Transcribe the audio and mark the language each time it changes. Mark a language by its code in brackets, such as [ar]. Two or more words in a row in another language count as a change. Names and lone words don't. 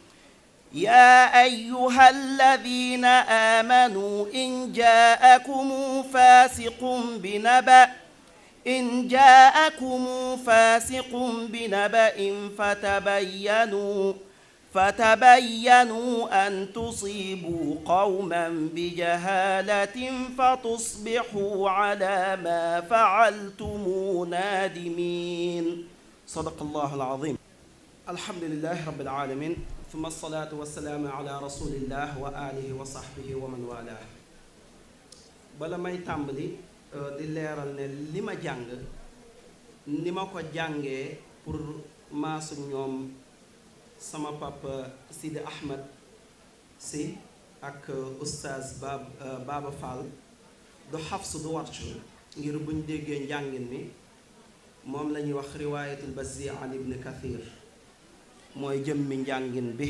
[ar] يا أيها الذين آمنوا إن جاءكم فاسق بنبأ فتبينوا أن تصيبوا قوما بجهالة فتصبحوا على ما فعلتم نادمين. صدق الله العظيم. الحمد لله رب العالمين ثم الصلاة والسلام على رسول الله وآله وصحبه ومن والاه. [wo] bala may tàmbali di leeral ne li ma jàng ni ma ko jàngee pour maasu ñoom sama papa Sidi Ahmed si ak oustaz Baba Fall du xafs du warsh ngir buñ déggee njàngin mi moom la ñuy wax [ar] رواية البزي عن ابن كثير [wo] mooy jëmmi njàngin bi.